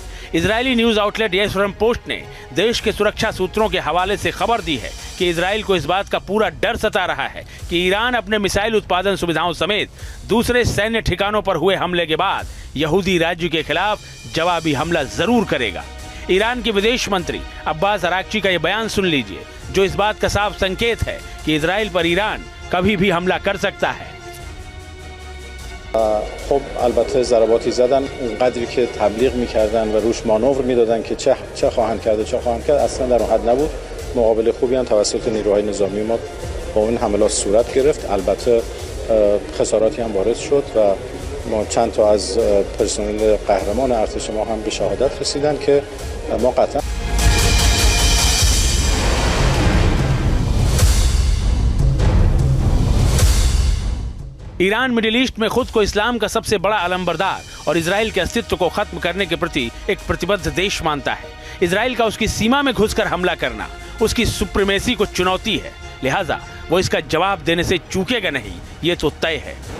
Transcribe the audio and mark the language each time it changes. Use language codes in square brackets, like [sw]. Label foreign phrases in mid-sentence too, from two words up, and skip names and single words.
[hi] इजरायली न्यूज आउटलेट येरुशलेम पोस्ट ने देश के सुरक्षा सूत्रों के हवाले से खबर दी है कि इजराइल को इस बात का पूरा डर सता रहा है कि ईरान अपने मिसाइल उत्पादन सुविधाओं समेत दूसरे सैन्य ठिकानों पर हुए हमले के बाद यहूदी राज्य के खिलाफ जवाबी हमला जरूर करेगा। ईरान के विदेश मंत्री अब्बास अराक्ची का यह बयान सुन लीजिए, जो इस बात का साफ संकेत है कि इजराइल पर ईरान कभी भी हमला कर सकता है। [fa] خب البته ضرباتی زدن اونقدری که تبلیغ میکردن و روش مانور میدادن که چه خواهند کرد و چه خواهند کرد اصلا در اون حد نبود. مقابله خوبی هم توسط نیروهای نظامی ما با اون حملات صورت گرفت. البته خساراتی هم وارد شد و ما چند تا از پرسنل قهرمان ارتش ما هم به شهادت رسیدن که ما قطعا [hi] ईरान मिडिल ईस्ट में खुद को इस्लाम का सबसे बड़ा अलंबरदार और इजराइल के अस्तित्व को खत्म करने के प्रति एक प्रतिबद्ध देश मानता है। इजराइल का उसकी सीमा में घुसकर हमला करना उसकी सुप्रीमेसी को चुनौती है, लिहाजा वो इसका जवाब देने से चूकेगा नहीं, ये तो तय है।